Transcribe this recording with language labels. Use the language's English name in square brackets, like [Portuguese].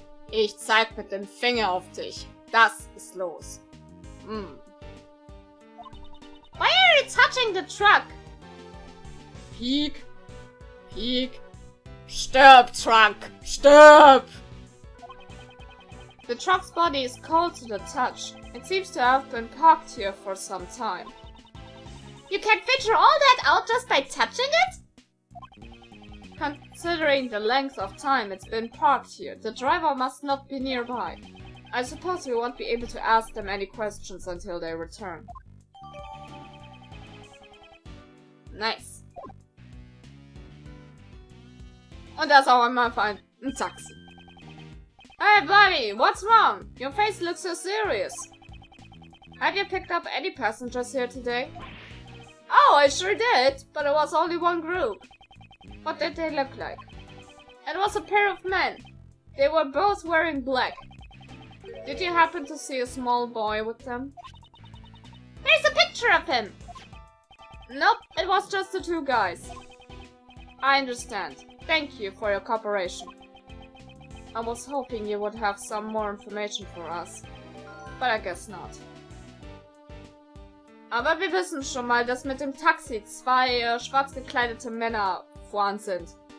[German] Ich zeig mit dem Finger auf dich. Das ist los. [English] Why are you touching the truck? Peek. Peek. [German] Stirb, Truck! Stirb! [English] The truck's body is cold to the touch. It seems to have been parked here for some time. You can figure all that out just by touching it? Considering the length of time it's been parked here, the driver must not be nearby. I suppose we won't be able to ask them any questions until they return. Nice. [German] Und das auch einmal für ein Taxi. [English] Hey buddy, what's wrong? Your face looks so serious. Have you picked up any passengers here today? Oh, I sure did, but it was only one group. What did they look like? It was a pair of men. They were both wearing black. Did you happen to see a small boy with them? There's a picture of him! Nope, it was just the 2 guys. I understand. Thank you for your cooperation. I was hoping you would have some more information for us. But I guess not. [German] Aber wir wissen schon mal, dass mit dem Taxi 2 schwarz gekleidete Männer vorhanden sind.